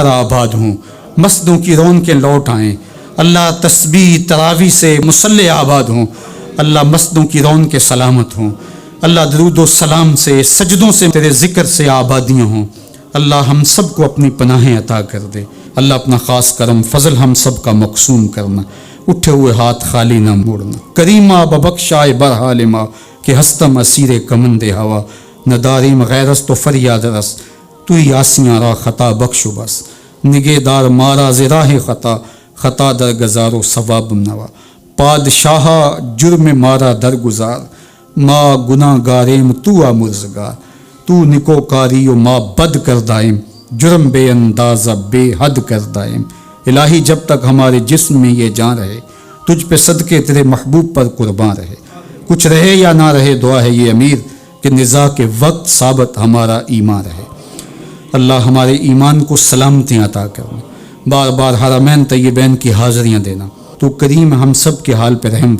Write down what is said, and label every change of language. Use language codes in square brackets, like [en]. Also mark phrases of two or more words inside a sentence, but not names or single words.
[ur] آباد ہوں، مسجدوں کی رونقیں لوٹ آئیں، اللہ تسبیح تراویح سے مصلی آباد ہوں، اللہ مسجدوں کی رونقیں سلامت ہوں، اللہ درود و سلام سے سجدوں سے تیرے ذکر سے آبادیاں ہوں، اللہ ہم سب کو اپنی پناہیں عطا کر دے، اللہ اپنا خاص کرم فضل ہم سب کا مقسوم کرنا، اٹھے ہوئے ہاتھ خالی نہ موڑنا، [fa] کریمہ ببخشائے برحال ما کہ ہستم اسیر کمند ہوا، نہ داریم غیرست تو فریاد رس، تو ہی آسیاں را خطا بخشو بس، نگے دار مارا زراہ خطا، خطا در گزار و ثواب نوا، پادشاہ جرم مارا در گزار، ما گناہ گاریم تو آمرزگار، تو نکو کاری و ما بد کر دائم، جرم بے اندازہ بے حد کر دائم، [ur] الہی جب تک ہمارے جسم میں یہ جان رہے تجھ پہ صدقے تیرے محبوب پر قرباں رہے، کچھ رہے یا نہ رہے دعا ہے یہ امیر کہ نزاع کے وقت ثابت ہمارا ایمان رہے، اللہ ہمارے ایمان کو سلامتی عطا کرنا، بار بار حرمین طیبین کی حاضریاں دینا، تو کریم ہم سب کے حال پہ رحم